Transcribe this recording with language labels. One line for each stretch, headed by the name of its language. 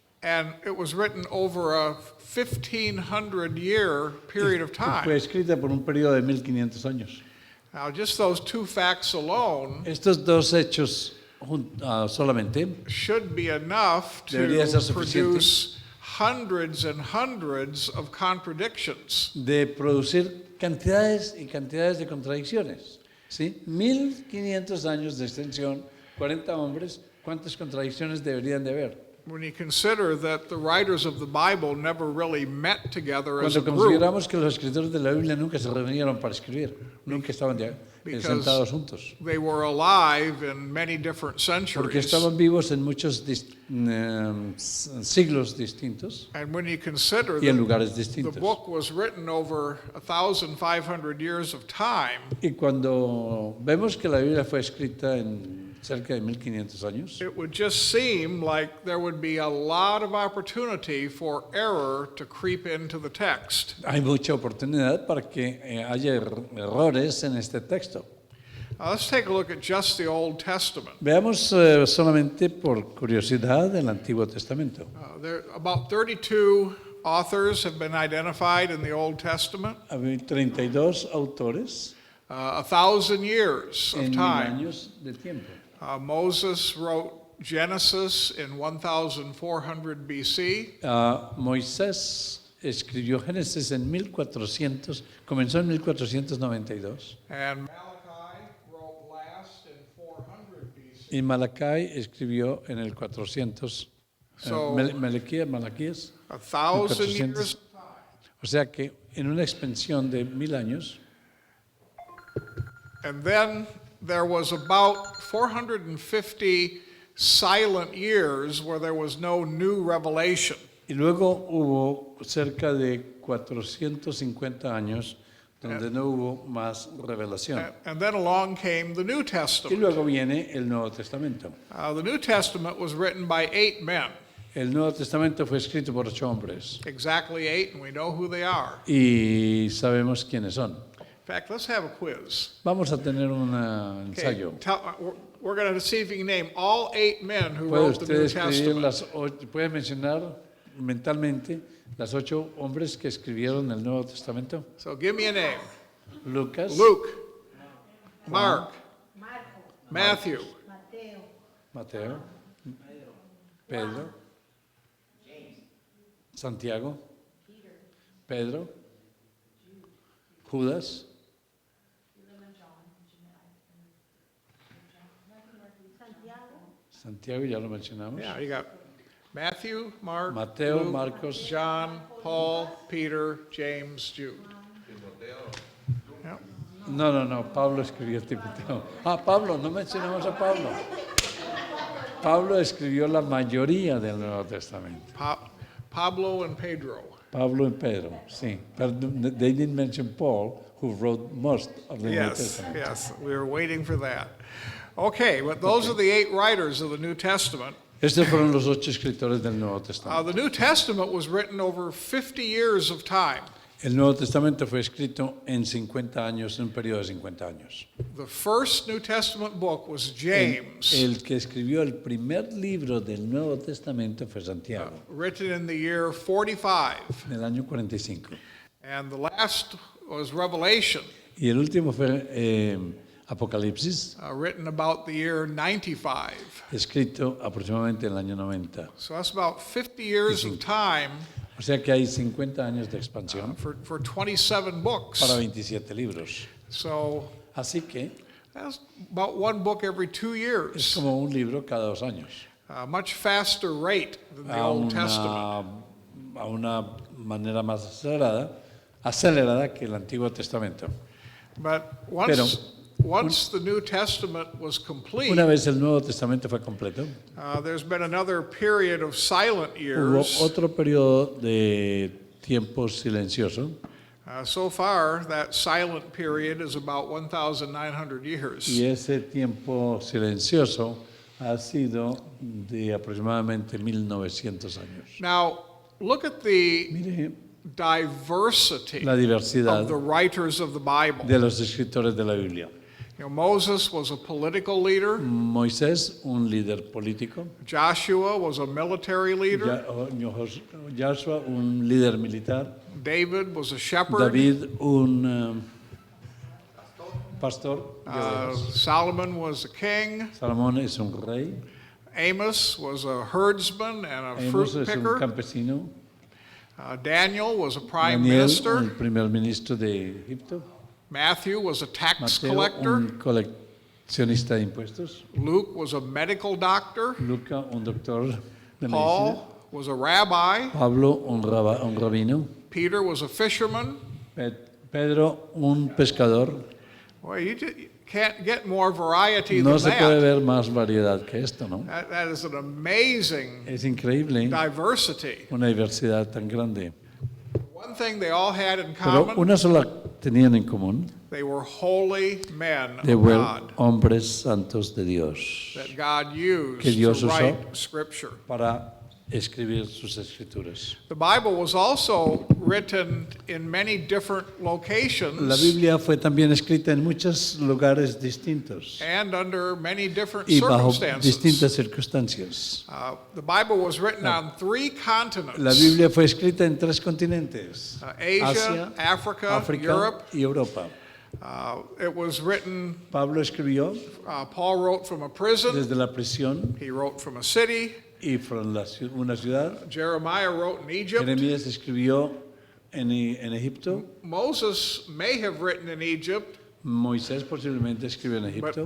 English: And it was written over a 1,500-year period of
Spanish: Fue
English: time.
Spanish: escrita por un periodo de 1500 años.
English: Now, just those two facts alone
Spanish: Estos dos hechos solamente
English: should be enough
Spanish: Debería ser
English: to
Spanish: suficiente.
English: produce hundreds and hundreds of contradictions.
Spanish: de producir cantidades y cantidades de contradicciones. ¿Sí? 1500 años de extensión, 40 hombres, ¿cuántas contradicciones deberían de haber?
English: When you consider that the writers of the Bible never really met together as a
Spanish: Cuando
English: group,
Spanish: consideramos que los escritores de la Biblia nunca se reunieron para escribir, nunca estaban sentados juntos,
English: they were alive in many different
Spanish: porque
English: centuries.
Spanish: estaban vivos en muchos siglos distintos
English: And when you consider
Spanish: y en
English: that
Spanish: lugares
English: the
Spanish: distintos.
English: book was written over 1,500 years of time,
Spanish: Y cuando vemos que la Biblia fue escrita en cerca de 1500 años,
English: it would just seem like there would be a lot of opportunity for error to creep into the text.
Spanish: hay mucha oportunidad para que haya errores en este texto.
English: Let's take a look at just the Old Testament.
Spanish: Veamos solamente por curiosidad el Antiguo Testamento.
English: There about 32 authors have been identified in the Old Testament.
Spanish: Hay 32 autores
English: 1,000 years
Spanish: en 1000
English: time.
Spanish: años de tiempo.
English: Moses wrote Genesis in 1,400 BC.
Spanish: Moisés escribió Génesis en 1400, comenzó en 1492.
English: And Malachi wrote last in 400 BC.
Spanish: Y Malachi escribió en el 400.
English: So-
Spanish: Malaquías.
English: 1,000 years
Spanish: 1400.
English: of time.
Spanish: O sea que en una expansión de 1000 años,
English: And then there was about 450 silent years where there was no new revelation.
Spanish: y luego hubo cerca de 450 años donde no hubo más revelación.
English: And then along came the New
Spanish: Y
English: Testament.
Spanish: luego viene el Nuevo Testamento.
English: The New Testament was written by 8 men,
Spanish: El Nuevo Testamento fue escrito por 8 hombres
English: exactly 8, and we know who they are.
Spanish: y sabemos quiénes son.
English: In fact, let's have a quiz.
Spanish: Vamos a tener un
English: Okay,
Spanish: ensayo.
English: we're going to see if you can name all 8 men who
Spanish: ¿Puede
English: wrote the New
Spanish: usted escribir
English: Testament.
Spanish: puede mencionar mentalmente las 8 hombres que escribieron el Nuevo Testamento?
English: So give me a name.
Spanish: Lucas,
English: Luke, Mark, Matthew,
Spanish: Mateo, Pedro, Santiago, Pedro, Judas, Santiago, ya lo mencionamos.
English: yeah, you got Matthew, Mark,
Spanish: Mateo,
English: Luke,
Spanish: Marcos.
English: John, Paul, Peter, James, Jude. Yeah.
Spanish: No, Pablo escribió Timoteo. Pablo, no mencionamos a Pablo. Pablo escribió la mayoría del Nuevo Testamento.
English: Pablo and Pedro.
Spanish: Pablo y Pedro, sí.
English: But they didn't mention Paul, who wrote most of the New Yes, Testament. yes, we were waiting for that. Okay, but those are the 8 writers of the New Testament.
Spanish: Estos fueron los 8 escritores del Nuevo Testamento.
English: The New Testament was written over 50 years of time.
Spanish: El Nuevo Testamento fue escrito en 50 años, en un periodo de 50 años.
English: The first New Testament book was James,
Spanish: El que escribió el primer libro del Nuevo Testamento fue Santiago,
English: written in the year 45.
Spanish: en el año 45.
English: And the last was Revelation,
Spanish: Y el último fue Apocalipsis,
English: written about the year 95.
Spanish: escrito aproximadamente en el año 90.
English: So that's about 50 years of time
Spanish: O sea que hay 50 años de expansión
English: for 27 books.
Spanish: para 27 libros.
English: So
Spanish: Así que
English: that's about one book every 2
Spanish: es
English: years,
Spanish: como un libro cada 2 años.
English: a much faster rate than the
Spanish: A
English: Old Testament.
Spanish: una manera más acelerada que el Antiguo Testamento.
English: But
Spanish: Pero
English: once the New Testament was complete,
Spanish: una vez el Nuevo Testamento fue completo,
English: there's been another period of silent
Spanish: hubo
English: years.
Spanish: otro periodo de tiempo silencioso.
English: So far, that silent period is about 1,900 years.
Spanish: Y ese tiempo silencioso ha sido de aproximadamente 1900 años.
English: Now, look at the
Spanish: Mire
English: diversity
Spanish: la diversidad
English: of the writers of the Bible.
Spanish: de los escritores de la Biblia.
English: You know, Moses was a political leader.
Spanish: Moisés, un líder político.
English: Joshua was a military leader.
Spanish: Joshua, un líder militar.
English: David was a shepherd.
Spanish: David, un pastor.
English: Solomon was a king.
Spanish: Salomón es un rey.
English: Amos was a herdsman and a
Spanish: Amos
English: fruit
Spanish: es un
English: picker.
Spanish: campesino.
English: Daniel was a prime
Spanish: Daniel,
English: minister.
Spanish: un primer ministro de Egipto.
English: Matthew was a tax
Spanish: Mateo,
English: collector.
Spanish: un coleccionista de impuestos.
English: Luke was a medical doctor.
Spanish: Luca, un doctor de medicina.
English: Paul was a rabbi.
Spanish: Pablo, un rabino.
English: Peter was a fisherman.
Spanish: Pedro, un pescador.
English: Well, you can't get more variety
Spanish: No
English: than
Spanish: se puede
English: that.
Spanish: ver más variedad que esto, ¿no?
English: That is an amazing
Spanish: Es increíble
English: diversity.
Spanish: una diversidad tan grande.
English: One thing they all had in
Spanish: Pero
English: common,
Spanish: una sola tenían en común,
English: they were holy men
Spanish: de
English: of God
Spanish: hombres santos de Dios,
English: that God used
Spanish: que Dios
English: to
Spanish: usó
English: write Scripture.
Spanish: para escribir sus escrituras.
English: The Bible was also written in many different
Spanish: La
English: locations
Spanish: Biblia fue también escrita en muchos lugares distintos
English: and under many different
Spanish: y bajo
English: circumstances.
Spanish: distintas circunstancias.
English: The Bible was written on 3 continents.
Spanish: La Biblia fue escrita en 3 continentes,
English: Asia,
Spanish: Asia,
English: Africa,
Spanish: África
English: Europe.
Spanish: y Europa.
English: It was written,
Spanish: Pablo escribió
English: Paul wrote from a prison,
Spanish: desde la prisión
English: he wrote from a city,
Spanish: y
English: from
Spanish: una ciudad.
English: Jeremiah wrote in Egypt.
Spanish: Jeremías escribió en Egipto.
English: Moses may have written in Egypt,
Spanish: Moisés posiblemente escribió en Egipto,